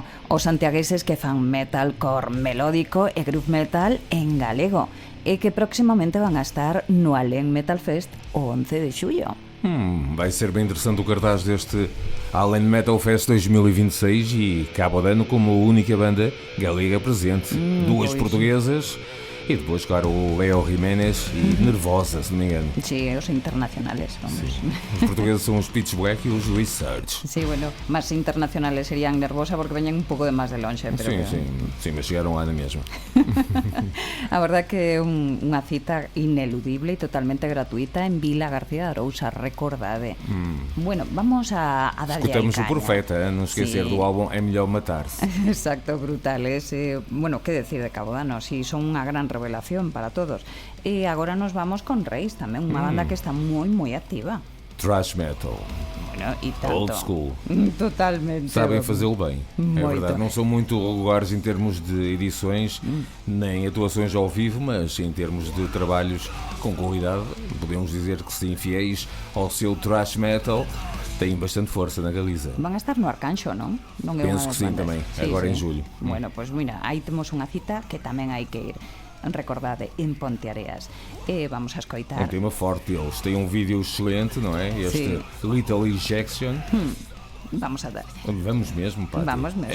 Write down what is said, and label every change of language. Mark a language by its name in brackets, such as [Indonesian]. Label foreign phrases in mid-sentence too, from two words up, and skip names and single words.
[Galician] os santiagueses que fan metalcore melódico e [English] groove metal [Galician] en galego e que próximamente van a estar no Alén Metal Fest o 11 de xullo. [Portuguese] Vai ser bem interessante o cartaz deste Além Metal Fest 2026 e Cabo Dano como única banda galega presente. Duas portuguesas e depois, claro, o Leo Jiménez e Nervosa, se não me engano. [Galician] Sí, os internacionales, vamos. Sí. Os portugueses son os Pitch Black e os Research. Sí, bueno, más internacionales serían Nervosa porque veñen un pouco de máis de lonxe, pero sí, mas chegaron lá na mesma. A verdad que é unha cita ineludible e totalmente gratuita en Vila García de Arousa, recordade. Bueno, vamos a darlle [Portuguese] Escutamos [Galician] aí caña. [Portuguese] o Profeta, non esquecer do álbum É Melhor Matar-se. [Galician] Exacto, brutal. Bueno, que decir de Cabo Dano, si son unha gran revelación para todos. E agora nos vamos con Reis, tamén unha banda que está moi activa. [English] Thrash metal. [Galician] Bueno, e tanto. [English] Old school. [Galician] Totalmente. [Portuguese] Sabem fazê-lo bem. Muito. É verdade, não são muito regulares em termos de edições, nem atuações ao vivo, mas em termos de trabalhos com qualidade, podemos dizer que sim, fiéis ao seu [English] thrash metal, [Portuguese] têm bastante força na Galiza. [Galician] Van a estar no Arcanxo, non? Non é [Portuguese] Penso [Galician] unha [Portuguese] que [Galician] das [Portuguese] sim [Galician] bandas. tamén, Sí, [Portuguese] agora [Galician] sí. [Portuguese] em julho. [Galician] Bueno, pois mira, aí temos unha cita que tamén hai que ir. Recordade, en Ponteareas. E vamos a escoitar. [Portuguese] Um tema forte deles, tem um vídeo excelente, não é? Este Little Injection. [Galician] Vamos a dar. [Portuguese] Vamos mesmo, Pátio. Vamos mesmo.